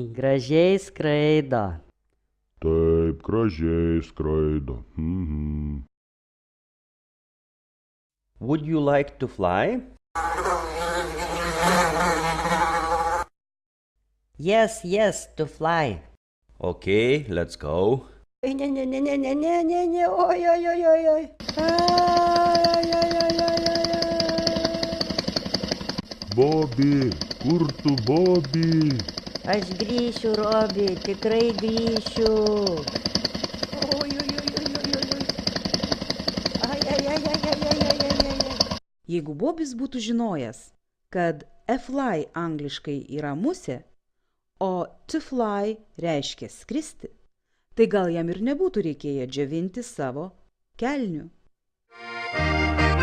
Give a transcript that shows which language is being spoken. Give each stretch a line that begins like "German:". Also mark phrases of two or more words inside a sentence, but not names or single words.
Lithuanian: Gražiai skraido. Taip, gražiai skraido.
English: Would you like to fly? Yes, to fly. Okay, let's go.
Lithuanian: Ne, oi. Bobi, kur tu, Bobi? Aš grįšiu, Robi, tikrai grįšiu. Jeigu Bobis būtų žinojęs, kad
English: a fly
Lithuanian: angliškai yra musė, o
English: to fly
Lithuanian: reiškia skristi, tai gal jam ir nebūtų reikėję džiovinti savo kelnių.